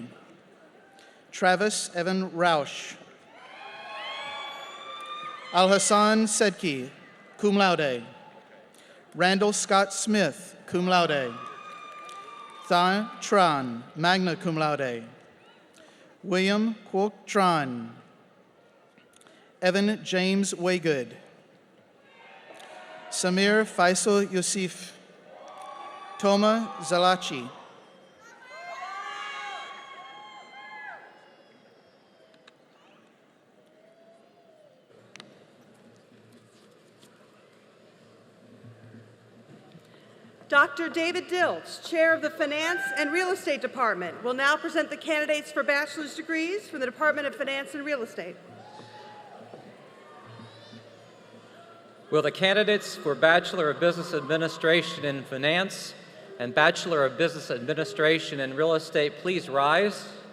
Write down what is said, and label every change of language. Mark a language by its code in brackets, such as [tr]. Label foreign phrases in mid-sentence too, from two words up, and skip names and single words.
[en] Travis Evan Rausch. Al-Hassan Sedki, [la] cum laude. [en] Randall Scott Smith, [la] cum laude. [en] Tha Tran, [la] magna cum laude. [en] William Kwok Tran. Evan James Waygood. Samir Faisal Yusuf. Toma Zalachi. Dr. David Dilch, Chair of the Finance and Real Estate Department, will now present the candidates for bachelor's degrees from the Department of Finance and Real Estate. Will the candidates for Bachelor of Business Administration in Finance and Bachelor of Business Administration in Real Estate please rise?